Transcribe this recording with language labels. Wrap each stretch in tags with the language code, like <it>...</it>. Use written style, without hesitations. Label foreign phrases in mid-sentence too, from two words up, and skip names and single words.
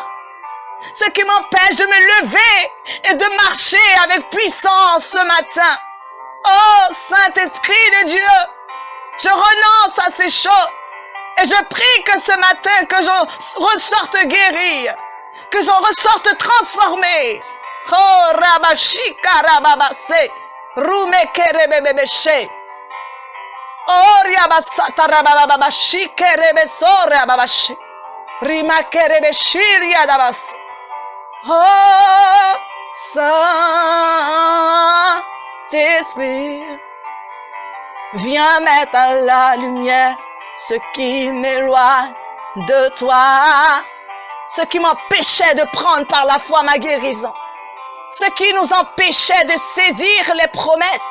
<fr>Ce qui m'empêche de me lever et de marcher avec puissance ce matin. Oh, Saint-Esprit de Dieu, je renonce à ces choses. Et je prie que ce matin, que j'en ressorte guéri, que j'en ressorte transformé. Oh, Rabashika Rababase, Rumekerebebebeshe. Oh, Riabasata Rabababashike Rebeso Rababashe. Rimakerebeshiria Dabas. Oh, Saint-Esprit, viens mettre à la lumière ce qui m'éloigne de toi, ce qui m'empêchait de prendre par la foi ma guérison, ce qui nous empêchait de saisir les promesses.</fr>